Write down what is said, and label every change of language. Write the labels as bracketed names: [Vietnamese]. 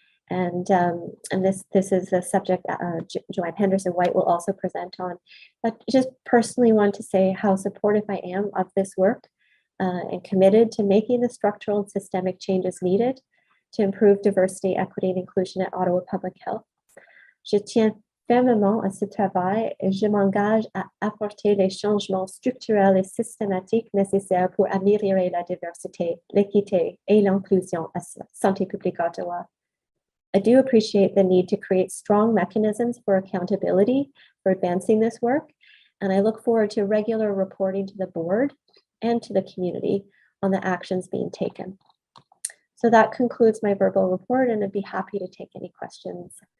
[English] And this is a subject Joanne Henderson-White will also present on. But just personally want to say how supportive I am of this work and committed to making the structural and systemic changes needed to improve diversity, equity, and inclusion at Ottawa Public Health. [French] Je tiens fermement à ce travail et je m'engage à apporter les changements structurels et systématiques nécessaires pour améliorer la diversité, l'équité et l'inclusion à Santé publique Ottawa. [English] I do appreciate the need to create strong mechanisms for accountability for advancing this work, and I look forward to regular reporting to the board and to the community on the actions being taken. So that concludes my verbal report, and I'd be happy to take any questions.